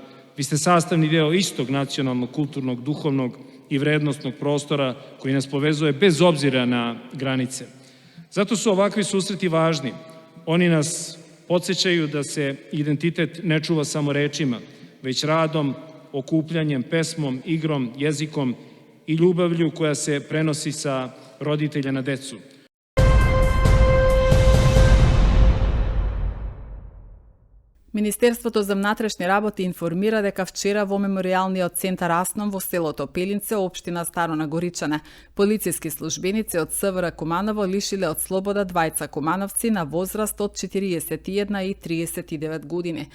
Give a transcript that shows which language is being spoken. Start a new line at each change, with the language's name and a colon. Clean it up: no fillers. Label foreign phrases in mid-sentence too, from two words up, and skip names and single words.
Serbian: Vi ste sastavni deo istog nacionalnog, kulturnog, duhovnog i vrednostnog prostora koji nas povezuje bez obzira na granice. Zato su ovakvi susreti važni. Oni nas podsjećaju da se identitet ne čuva samo rečima, već radom, okupljanjem, pesmom, igrom, jezikom i ljubavlju koja se prenosi sa roditelja na decu.
Macedonian: Министерството за внатрешни работи информира дека вчера во меморијалниот центар Асном во селото Пелинце, општина Старо Нагоричане, полициски службеници од СВР Куманово лишиле од слобода двајца кумановци на возраст од 41 и 39 години.